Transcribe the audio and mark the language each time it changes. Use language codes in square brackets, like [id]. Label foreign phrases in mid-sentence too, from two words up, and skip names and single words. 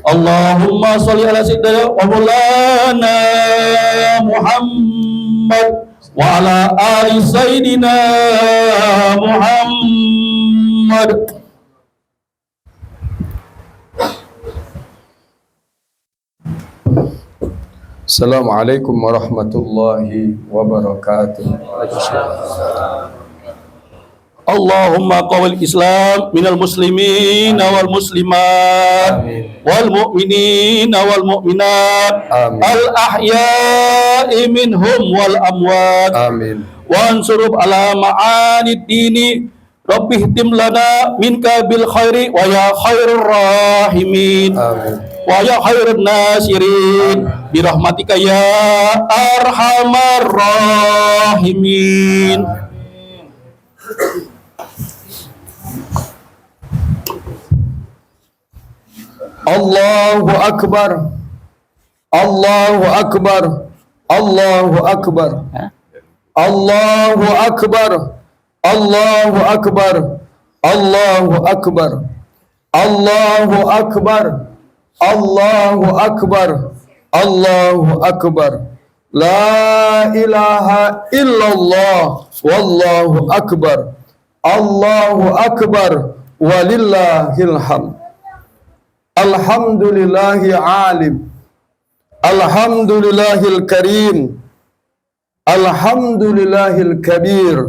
[ar] اللهم صل على سيدنا ومولانا محمد وعلى آل سيدنا محمد. السلام عليكم ورحمة الله وبركاته. اللهم قو الإسلام من المسلمين والمسلمات والمؤمنين والمؤمنات الأحياء منهم والأموات. Amin. وانصر على معاند الدين ربه تم لنا منك بالخير ويا خير الراحمين. Amin. ويا خير الناصرين برحمتك يا أرحم الراحمين. الله أكبر. الله أكبر. الله أكبر. الله أكبر. الله أكبر. الله أكبر. الله أكبر. الله أكبر. الله أكبر. لا إله إلا الله والله أكبر. الله أكبر ولله الحمد. الحمد لله العليم. الحمد لله الكريم. الحمد لله الكبير.